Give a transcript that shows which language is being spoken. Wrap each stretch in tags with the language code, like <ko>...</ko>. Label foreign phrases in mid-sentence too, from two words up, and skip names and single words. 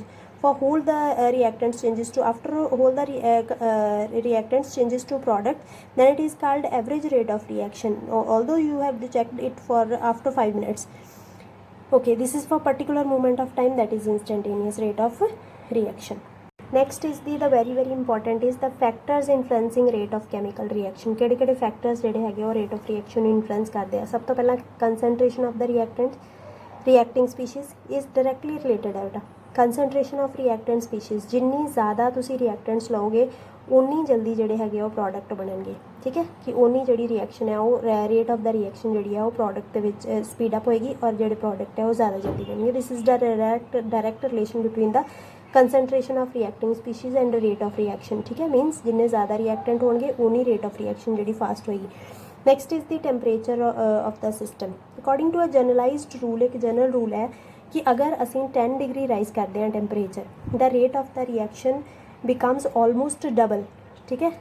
<en>For whole the reactants changes to, after whole the reactants changes to product, then it is called average rate of reaction, although you have checked it for after 5 minutes. Okay, this is for particular moment of time, that is instantaneous rate of reaction. Next is the very very important is the factors influencing rate of chemical reaction।</en> <pa>ਕਿਹੜੇ factors ਜਿਹੜੇ ਹੈਗੇ ਉਹ</pa> <en>rate of reaction</en> <pa>ਨੂੰ influence ਕਰਦੇ ਆ। ਸਭ ਤੋਂ ਪਹਿਲਾਂ</pa> <en>concentration of the reacting species is directly related</en> <pa>ਹੈ बेटा।</pa> <en>concentration of reactant species,</en> <pa>ਜਿੰਨੀ ਜ਼ਿਆਦਾ ਤੁਸੀ reactants ਲਓਗੇ ਉੱਨੀ ਜਲਦੀ ਜਿਹੜੇ ਹੈਗੇ ਉਹ ਪ੍ਰੋਡਕਟ ਬਣਨਗੇ,</pa> <hi>ठीक है, कि उन्नी ਜਿਹੜੀ रिएक्शन है वो</hi> <en>rate of the reaction</en> <hi>ਜਿਹੜੀ है वो प्रोडक्ट ਦੇ ਵਿੱਚ</hi> <en>speed up</en> <hi>होएगी और ਜਿਹੜੇ प्रोडक्ट है वो ज़्यादा जल्दी बनेंगे।</hi> <en>this is the direct relation between the concentration of reacting species and rate of reaction,</en> <hi>ठीक है, मीनस जिन्ने ज़्यादा रिएक्टेंट होंगे उन्नी</hi> <en>rate of reaction</en> <hi>जी फास्ट होएगी।</hi> <en>next is the temperature of the system. According to a generalized rule,</en> <hi>एक जनरल रूल है कि अगर असीं 10 डिग्री राइज करते हैं टैंपरेचर,</hi> <en>the rate of the reaction becomes almost double,</en> <hi>ठीक है।</hi>